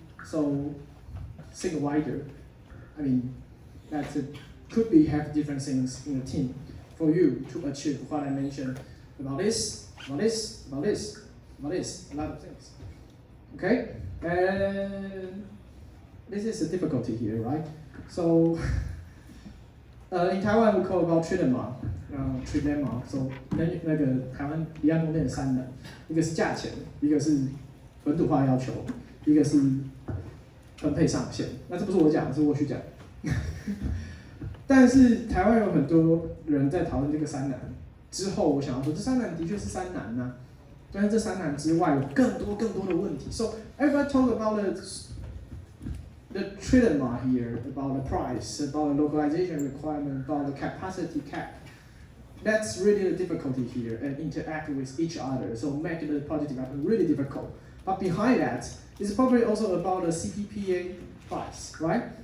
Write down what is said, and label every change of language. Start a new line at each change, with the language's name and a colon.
English: So think wider. I mean, could be have different things in a team for you to achieve what I mentioned about this, a lot of things. Okay, and this is a difficulty here, right? So in Taiwan we call about trilemma.
Chinese: So 那个台湾离岸风电的3难，一个是价钱，一个是本土化要求，一个是分配上限。那这不是我讲，是我去讲。但是台湾有很多人在讨论这个3难之后，我想要说，这3难的确是3难啊。但是这3难之外，有更多的问题。
English: So everybody talk about the trilemma here, about the price, about the localization requirement, about the capacity cap. That's really the difficulty here, and interact with each other. So make the project development really difficult. But behind that, it's probably also about the CPPA price, right?